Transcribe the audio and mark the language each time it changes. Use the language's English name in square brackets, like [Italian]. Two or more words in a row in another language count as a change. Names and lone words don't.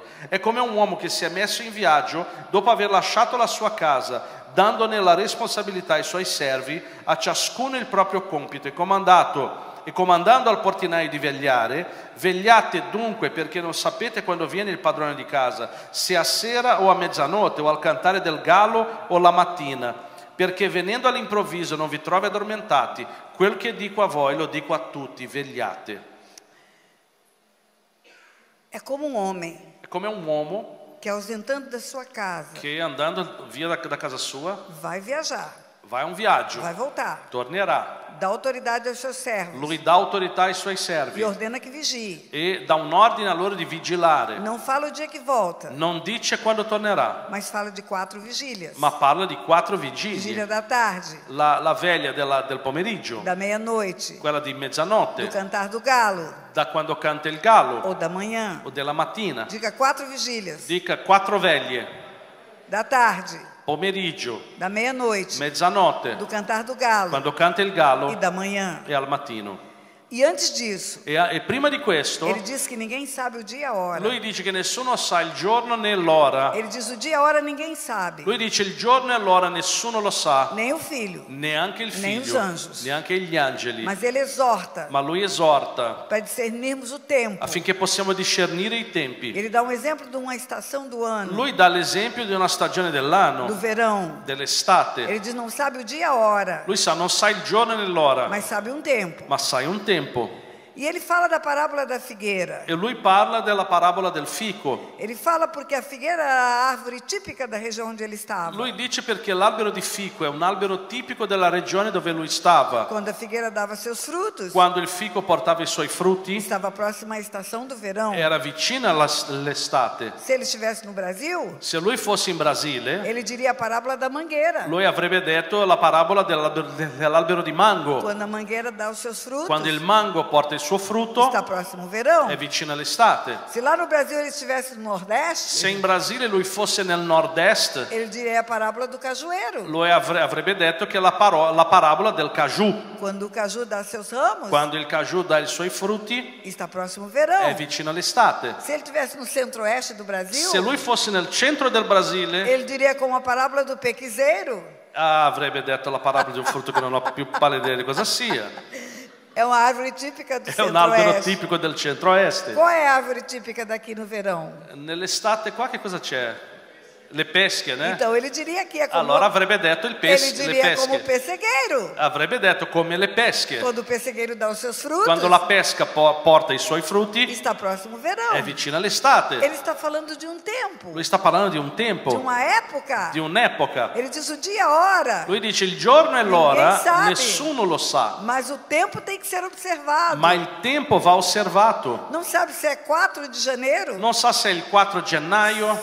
[Italian] È come un uomo che si è messo in viaggio dopo aver lasciato la sua casa, dandone la responsabilità ai suoi servi, a ciascuno il proprio compito, e comandando al portinaio di vegliare. Vegliate dunque, perché non sapete quando viene il padrone di casa, se a sera o a mezzanotte o al cantare del gallo o la mattina, perché venendo all'improvviso non vi trovi addormentati. Quel che dico a voi lo dico a tutti, vegliate. [Portuguese] É como um homem [Italian] È come un uomo [Portuguese] que, ausentando da sua casa, [Italian] che andando via da casa sua [Portuguese] vai viajar, [Italian] va a un viaggio, [Portuguese] vai voltar, [Italian] tornerà. [Portuguese] dá autoridade aos seus servos [Italian] Lui dà autorità ai suoi servi [Portuguese] e ordena que vigie. [Italian] e dà un ordine a loro di vigilare. [Portuguese] Não fala o dia que volta, [Italian] Non dice quando tornerà, [Portuguese] mas fala de 4 vigílias. [Italian] ma parla di 4 [Portuguese] Vigília [Italian] vigilie. [Portuguese] da tarde, [Italian] La veglia del pomeriggio, [Portuguese] da meia-noite, [Italian] quella di [Portuguese] do [Italian] mezzanotte, [Portuguese] cantar do galo [Italian] da quando canta il gallo [Portuguese] ou da manhã. [Italian] o della mattina. [Portuguese] Diga 4 vigílias. [Italian] Dica 4 veglie, [Portuguese] Da tarde, [Italian] pomeriggio, [Portuguese] da meia-noite, [Italian] mezzanotte, [Portuguese] do cantar do galo [Italian] quando canta il [Portuguese] e [Italian] gallo [Portuguese] da manhã. [Italian] e al mattino. [Portuguese] E antes disso, [Italian] E prima di questo, [Portuguese] ele diz que ninguém sabe o dia e a hora. [Italian] lui dice che nessuno sa il giorno né l'ora. [Portuguese] Ele diz o dia e a hora ninguém sabe, [Italian] Lui dice il giorno e l'ora nessuno lo sa, [Portuguese] nem o filho, [Italian] neanche il [Portuguese] nem os [Italian] figlio, [Portuguese] anjos. [Italian] neanche gli angeli. [Portuguese] mas ele exorta [Italian] Ma lui esorta [Portuguese] para discernirmos o tempo. [Italian] affinché possiamo discernere i tempi. [Portuguese] Ele dá um exemplo de uma estação do ano, [Italian] Lui dà l'esempio di una stagione [Portuguese] do [Italian] dell'anno, [Portuguese] verão. [Italian] dell'estate. [Portuguese] Ele diz não sabe o dia e a hora, [Italian] Lui sa, non sa il giorno né l'ora, [Portuguese] mas sabe um tempo. [Italian] ma sai un tempo. [Portuguese] E ele fala da parábola da figueira. [Italian] E lui parla della parabola del fico. [Portuguese] Ele fala porque a figueira era a árvore típica da região onde ele estava. [Italian] Lui dice perché l'albero di fico è un albero tipico della regione dove lui stava. [Portuguese] Quando a figueira dava seus frutos, [Italian] Quando il fico portava i suoi frutti, [Portuguese] estava próxima à estação do verão. [Italian] era vicina all'estate. [Portuguese] Se ele estivesse no Brasil, [Italian] Se lui fosse in Brasile, [Portuguese] ele diria a parábola da mangueira. [Italian] lui avrebbe detto la parabola dell'albero di mango. [Portuguese] Quando a mangueira dá os seus frutos, [Italian] Quando il mango porta il suo frutto, [Portuguese] está próximo o verão. [Italian] è vicino all'estate. [Portuguese] Se lá no Brasil ele estivesse no Nordeste, [Italian] Se in Brasile lui fosse nel nord-est, [Portuguese] ele diria a parábola do cajueiro. [Italian] lui avrebbe detto che la parabola del caju. [Portuguese] Quando o caju dá seus ramos, [Italian] Quando il caju dà i suoi frutti, [Portuguese] está próximo o [Italian] è [Portuguese] verão. [Italian] vicino all'estate. [Portuguese] Se ele estivesse no centro-oeste do Brasil, [Italian] Se lui fosse nel centro del Brasile, [Portuguese] ele diria como a parábola do pequiseiro. [Italian] avrebbe detto la parabola di un frutto che non ho più pallida idea di cosa sia. [Portuguese] É uma árvore típica do [Italian] È un albero [Portuguese] centro-oeste. [Italian] tipico del centro-est. [Portuguese] Qual é a árvore típica daqui no verão? [Italian] Nell'estate qua che cosa c'è? Le pesche, [Portuguese] né? Então ele diria que é como, [Italian] Allora avrebbe detto [Portuguese] ele [Italian] le [Portuguese] diria como o [Italian] pesche. [Portuguese] pessegueiro. [Italian] Avrebbe detto come le pesche. [Portuguese] Quando o pessegueiro dá os seus frutos, [Italian] Quando la pesca porta i suoi frutti, [Portuguese] está próximo o verão. [Italian] è vicino all'estate. [Portuguese] Ele está falando de um tempo, [Italian] Lui sta parlando di un [Portuguese] de [Italian] tempo, [Portuguese] uma época. [Italian] di un'epoca. [Portuguese] Ele diz o dia e a hora, [Italian] Lui dice il giorno e l'ora, [Portuguese] Ninguém sabe. [Italian] nessuno lo sa, [Portuguese] mas o tempo tem que ser observado. [Italian] ma il tempo va osservato. [Portuguese] Não sabe se é 4 de janeiro, [Italian] Non sa se è il 4 gennaio,